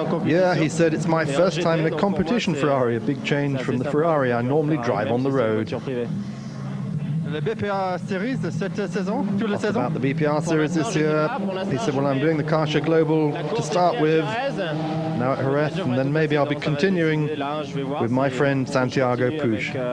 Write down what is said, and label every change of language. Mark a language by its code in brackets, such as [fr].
[en] Yeah, he said, it's my first time in a competition Ferrari, a big change from the Ferrari I normally drive on the road. [fr] Le BPR series cette saison, toutes les saisons? [en] About the BPR series this year. He said, well, I'm doing the Car Show Global to start with, now at Jerez, and then maybe I'll be continuing with my friend Santiago Puig.